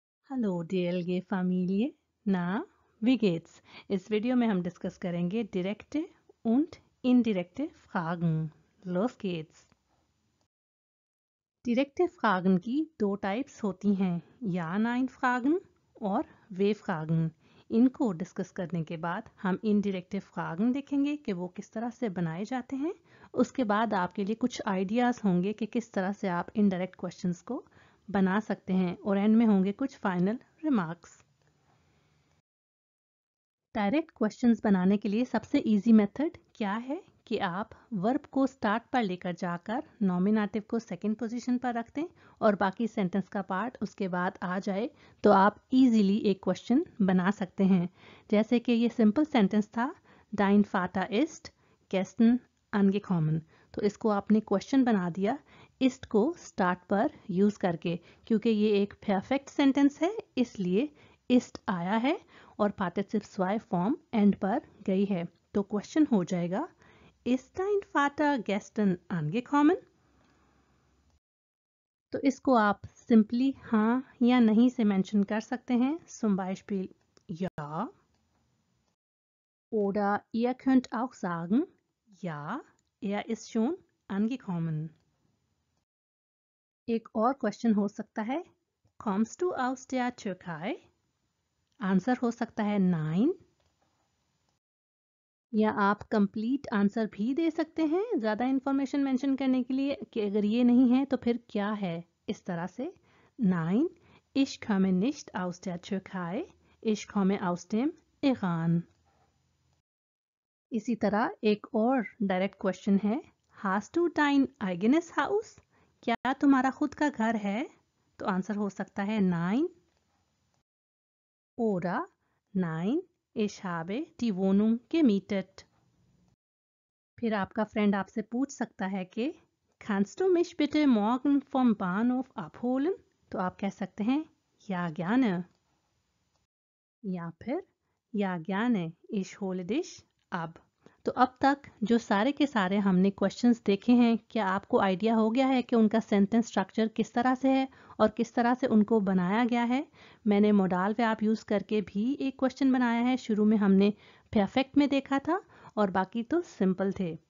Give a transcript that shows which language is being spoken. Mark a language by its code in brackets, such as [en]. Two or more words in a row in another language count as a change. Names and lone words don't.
[de] हेलो DLG Familie, na, wie geht's? [hi] इस वीडियो में हम डिस्कस करेंगे [de] direkte und indirekte Fragen. Los geht's! Direkte Fragen [hi] की दो टाइप्स होती हैं, [de] Ja-Nein Fragen और W-Fragen. [hi] इनको डिस्कस करने के बाद हम [de] indirekte Fragen [hi] देखेंगे कि वो किस तरह से बनाए जाते हैं. उसके बाद आपके लिए कुछ आइडियाज़ होंगे कि किस तरह से आप [en] indirect questions [hi] को बना सकते हैं और एंड में होंगे कुछ [en] final remarks. direct questions [hi] बनाने के लिए सबसे [en] easy method [hi] क्या है कि आप वर्ब को स्टार्ट पर लेकर जाकर नॉमिनेटिव को [en] second position [hi] पर रख दें और बाकी सेंटेंस का पार्ट उसके बाद आ जाए तो आप इजीली एक क्वेश्चन बना सकते हैं. जैसे कि ये [en] simple sentence [hi] था, [de] Dein Vater ist gestern angekommen. [hi] तो इसको आपने क्वेश्चन बना दिया ist को स्टार्ट पर यूज करके, क्योंकि ये एक [en] perfect sentence [hi] है इसलिए ist आया है और [de] Partizip zwei [hi] फॉर्म एंड पर गई है. तो क्वेश्चन हो जाएगा [de] Ist dein Vater gestern angekommen? [hi] तो इसको आप सिंपली हाँ या नहीं से मेंशन कर सकते हैं. [de] Zum Beispiel ja. Oder ihr könnt auch sagen ja, er ist schon angekommen. [hi] एक और क्वेश्चन हो सकता है [de] Kommst du aus der Türkei? [hi] आंसर हो सकता है nein. या आप [en] complete answer [hi] भी दे सकते हैं ज़्यादा [en] information mention [hi] करने के लिए कि अगर ये नहीं है तो फिर क्या है. इस तरह से [de] Nein, ich komme nicht aus der Türkei, ich komme aus dem Iran. [hi] इसी तरह एक और [en] direct question [hi] है [de] Hast du dein eigenes Haus? [hi] क्या तुम्हारा खुद का घर है? तो आंसर हो सकता है Nein. [de] Oder Nein, ich habe die Wohnung gemietet. [hi] फिर आपका फ्रेंड आपसे पूछ सकता है कि [de] Kannst du mich bitte morgen vom Bahnhof abholen? [hi] तो आप कह सकते हैं [de] Ja gerne. [hi] या फिर [de] Ja gerne, ich hole dich ab. [hi] तो अब तक जो सारे के सारे हमने क्वेश्चंस देखे हैं, क्या आपको आइडिया हो गया है कि उनका [en] sentence structure [hi] किस तरह से है और किस तरह से उनको बनाया गया है. मैंने [en] modal verb use [hi] करके भी एक क्वेश्चन बनाया है. शुरू में हमने परफेक्ट में देखा था और बाकी तो सिंपल थे.